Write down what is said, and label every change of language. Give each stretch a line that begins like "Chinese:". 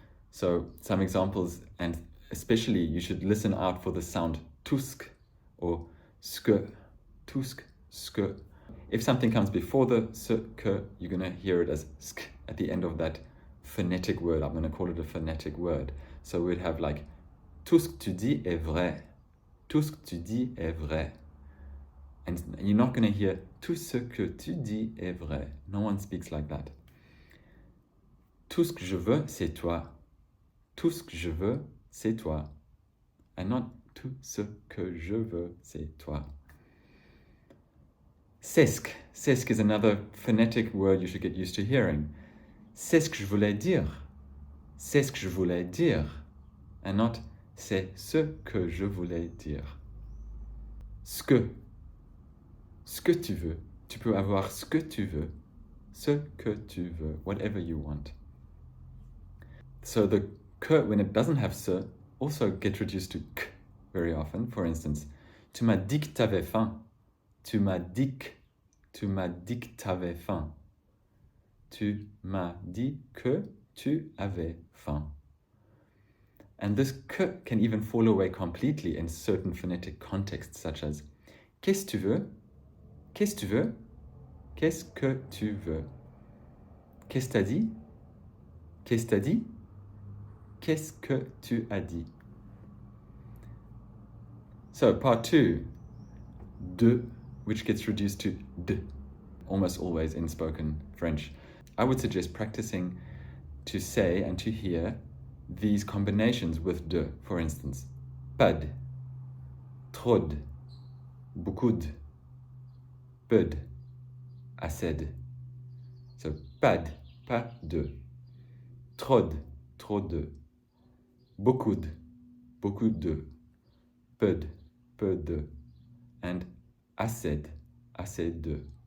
English: So some examples, and especially you should listen out for the sound tusk or sk, tusk, sk. If something comes before the se, que, you're going to hear it as sk at the end of that phonetic word. I'm going to call it a phonetic word. So we'd have like,
French: tout ce que tu dis est vrai. Tout ce que tu dis est vrai.
English: And you're not going to hear,
French: tout ce que tu dis est vrai.
English: No one speaks like that.
French: Tout ce que je veux, c'est toi. Tout ce que je veux, c'est toi.
English: And not
French: tout ce que je veux, c'est toi.
English: C'est ce is another phonetic word you should get used to hearing.
French: C'est ce que je voulais dire. C'est ce que je voulais dire.
English: And not
French: c'est ce que je voulais dire. Ce que tu veux. Tu peux avoir ce que tu veux. Ce que tu veux.
English: Whatever you want. So the que, when it doesn't have ce, also gets reduced to k very often. For instance,
French: tu m'as dit que t'avais faim. Tu m'as dit que t'avais faim. Tu m'as dit que tu avais faim.
English: And this que can even fall away completely in certain phonetic contexts, such as
French: qu'est-ce que tu veux?
English: Qu'est-ce que tu veux?
French: Qu'est-ce que tu veux? Qu'est-ce que t'as dit? Qu'est-ce que t'as dit? Qu'est-ce que tu as dit?
English: So part 2, de, which gets reduced to d, almost always in spoken French. I would suggest practicing to say and to hear these combinations with de. For instance, pas de, trop de, beaucoup de, peu de, assez de. So pas de, trop de, beaucoup de, peu de, and assez de.